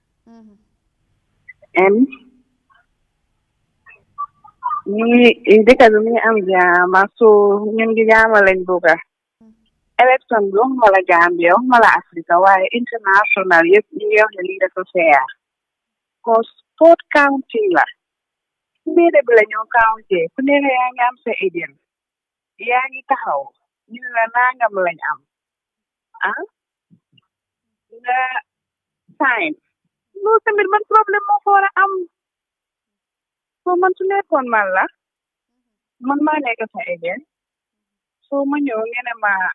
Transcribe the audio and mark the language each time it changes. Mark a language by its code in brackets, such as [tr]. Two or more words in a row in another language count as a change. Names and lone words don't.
[wo] Dëkk bi mi ngi am jaama so ñun gi jaama lañ bëgga. Élection bi waxuma la Gambia waxuma la Afrique waaye international yëpp ñu ngi wax ne lii dafa fair. [en] Cause vote counting la. [wo] mbir bi la ñoo counté ku nekk yaa ngi am sa agent yaa ngi taxaw ñu la nangam lañ am nga sign loolu tamit man problème moo ko war a am soo man su nekkoon man la man maa nekk sa agent soo ma ñëw ngeen ma